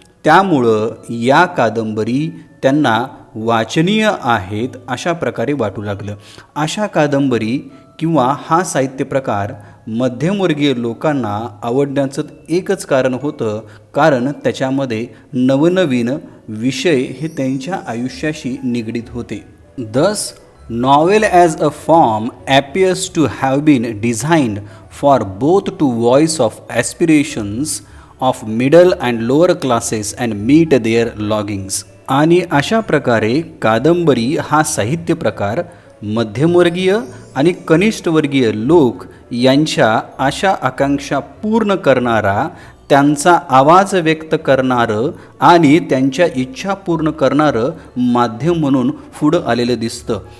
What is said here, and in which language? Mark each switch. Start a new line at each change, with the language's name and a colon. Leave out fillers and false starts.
Marathi: त्यामुळं या कादंबरी त्यांना वाचनीय आहेत अशा प्रकारे वाटू लागलं. अशा कादंबरी किंवा हा साहित्य प्रकार मध्यमवर्गीय लोकांना आवडण्याचं एकच कारण होतं, कारण त्याच्यामध्ये नवनवीन विषय हे त्यांच्या आयुष्याशी निगडीत होते.
English: Thus, novel as a form appears to have been designed for both to voice of aspirations of middle and lower classes and meet their longings.
Marathi: आणि अशा प्रकारे कादंबरी हा साहित्य प्रकार मध्यमवर्गीय आणि कनिष्ठवर्गीय लोक यांच्या आशा आकांक्षा पूर्ण करणारा, त्यांचा आवाज व्यक्त करणारं आणि त्यांच्या इच्छा पूर्ण करणारं माध्यम म्हणून पुढं आलेलं दिसतं.